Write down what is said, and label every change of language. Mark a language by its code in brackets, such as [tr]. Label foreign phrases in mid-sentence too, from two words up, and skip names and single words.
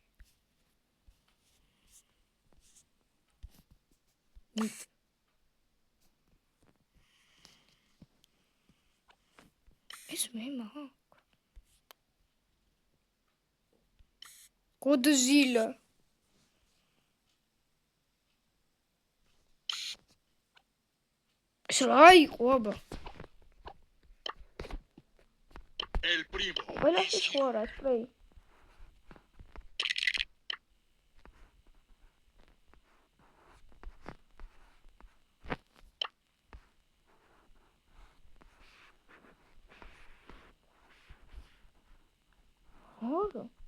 [ka] ეს მე მაქვს. Godzilla. რა იყო აბა? [es] El primo. [ka] ყველა ის ხوارა სპრეი. [ru] Ага.